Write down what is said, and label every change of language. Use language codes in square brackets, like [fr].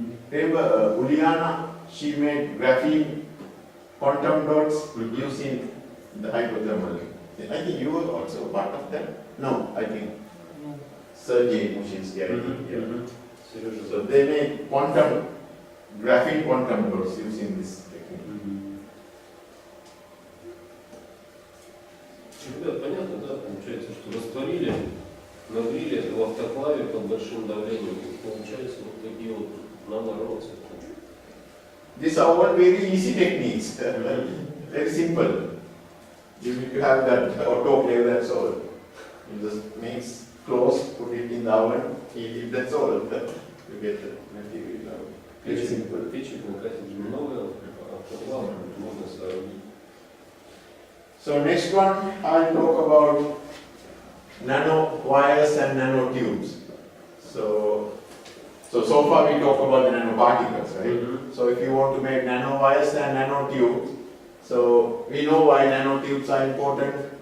[en] Remember, Uliana, she made graphene quantum dots using the hydrothermal. I think you were also part of that. No, I think Sergei Mushinsky, I think. So they made quantum, graphene quantum dots using this technique. [ru] Ребят, понятно, да, получается, что растворили, нагрели это в автоклаве под большим давлением, и получается вот такие вот нанороды. [en] These are all very easy techniques, very simple. You need to have that autoclave, that's all. You just mix, close, put it in the oven, heat it, that's all. You get the material out. Very simple. [ru] Печек на кафедре много, автоклав можно соорудить. [en] So next one, I'll talk about nanowires and nanotubes. So far we talked about the nanoparticles, right? So if you want to make nanowires and nanotubes, so we know why nanotubes are important.